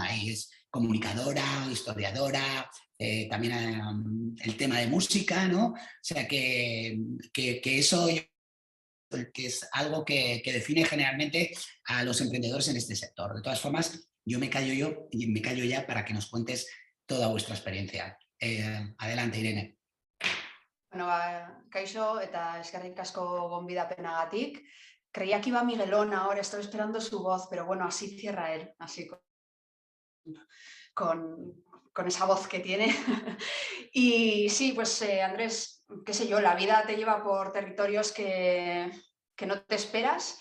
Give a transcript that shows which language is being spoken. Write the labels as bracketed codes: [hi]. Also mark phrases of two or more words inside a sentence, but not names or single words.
[es] Ahí es comunicadora, historiadora, también el tema de música, ¿no? O sea que eso que es algo que define generalmente a los emprendedores en este sector. De todas formas, me callo ya para que nos cuentes toda vuestra experiencia. Adelante, Irene. [eu] Bueno, kaixo eta eskerrik asko gonbidapenagatik. [es] Creía que iba Miguelón ahora, estoy esperando su voz, pero bueno, así cierra él, así con esa voz que tiene. Y sí, pues Andrés, qué sé yo, la vida te lleva por territorios que no te esperas.